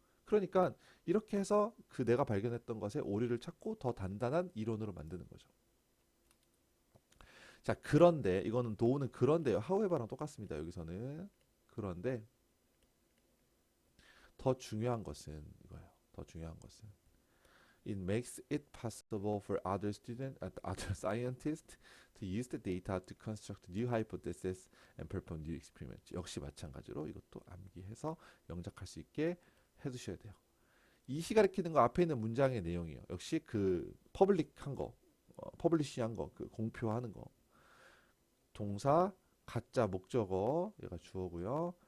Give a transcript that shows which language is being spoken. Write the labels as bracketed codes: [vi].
[ko] 그러니까 이렇게 해서 그 내가 발견했던 것에 오류를 찾고 더 단단한 이론으로 만드는 거죠. 자, 그런데 이거는 도우는 그런데요. however랑 똑같습니다. 여기서는 그런데 더 중요한 것은 이거예요. 더 중요한 것은 [en] It makes it possible for other students and other scientists to use the data to construct new hypotheses and perform new experiments. [ko] 역시 마찬가지로 이것도 암기해서 영작할 수 있게 해두셔야 돼요. 이시 가리키는 거 앞에 있는 문장의 내용이에요. 역시 그 퍼블릭한 거, 퍼블리시한 거, 그 공표하는 거. 동사 가짜 목적어 얘가 주어고요.